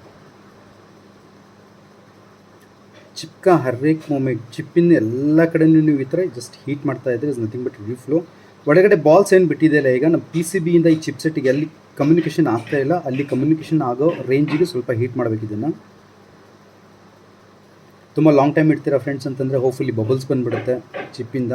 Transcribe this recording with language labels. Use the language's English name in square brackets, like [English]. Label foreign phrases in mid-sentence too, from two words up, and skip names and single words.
[Kannada] ಚಿಪ್ [Hindi] का हर एक [Kannada] ಮೂಮೆಂಟ್ ಚಿಪ್ಪಿನ ಎಲ್ಲ ಕಡೆನೂ ನೀವು ಈ ಥರ [English] just heat [Kannada] ಮಾಡ್ತಾ ಇದ್ರೆ [English] is nothing but reflow. [Kannada] ಒಳಗಡೆ ಬಾಲ್ಸ್ ಏನು ಬಿಟ್ಟಿದೆಯಲ್ಲ, ಈಗ ನಮ್ಮ ಪಿ ಸಿ ಬಿಯಿಂದ ಈ ಚಿಪ್ ಸೆಟ್ಟಿಗೆ ಎಲ್ಲಿ ಕಮ್ಯುನಿಕೇಷನ್ ಆಗ್ತಾ ಇಲ್ಲ ಅಲ್ಲಿ ಕಮ್ಯುನಿಕೇಷನ್ ಆಗೋ ರೇಂಜಿಗೆ ಸ್ವಲ್ಪ ಹೀಟ್ ಮಾಡಬೇಕು ಇದನ್ನು. ತುಂಬ [English] long time [Kannada] ಇಡ್ತೀರಾ ಫ್ರೆಂಡ್ಸ್ ಅಂತಂದರೆ [English] hopefully bubbles [Kannada] ಬಂದುಬಿಡುತ್ತೆ ಚಿಪ್ಪಿಂದ.